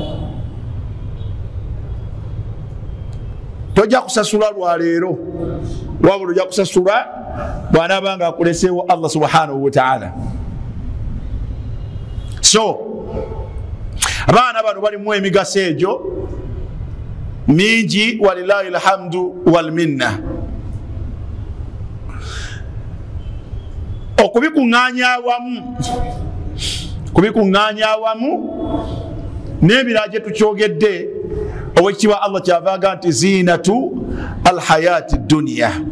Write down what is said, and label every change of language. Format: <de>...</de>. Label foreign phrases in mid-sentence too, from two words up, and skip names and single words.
<lg>Tojja kusasula lwaleero, wabula ojja kusasula bw'anaabanga akuleseewo Allah</lg> <ar>سبحانه وتعالى.</ar> <lg>So abaana bano balimu emigaso egyo mingi,</lg> <ar>ولله الحمد والمنة.</ar> <lg>Kubikuŋŋaanya awamu n'ebirala gye tukyogedde, owekitiibwa Allah kyavaaga nti</lg> <ar>زينة الحياة الدنيا.</ar>